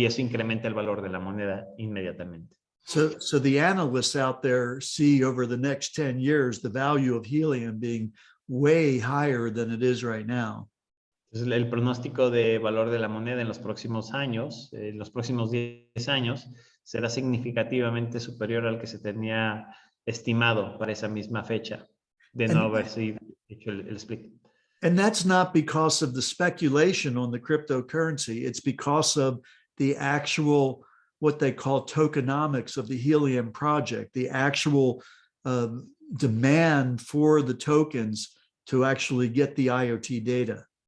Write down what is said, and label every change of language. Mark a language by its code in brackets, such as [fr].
[es] Y eso incrementa el valor de la moneda inmediatamente. [en] So the analysts out there see over the next 10 years the value of helium being way higher than it is right now. [es] Entonces, el pronóstico de valor de la moneda en los próximos años, los próximos 10 años, será significativamente superior al que se tenía estimado para esa misma fecha de no haberse hecho el split. [en] And that's not because of the speculation on the cryptocurrency. It's because of the actual, what they call tokenomics of the Helium project, the actual demand for the tokens to actually get the IoT data.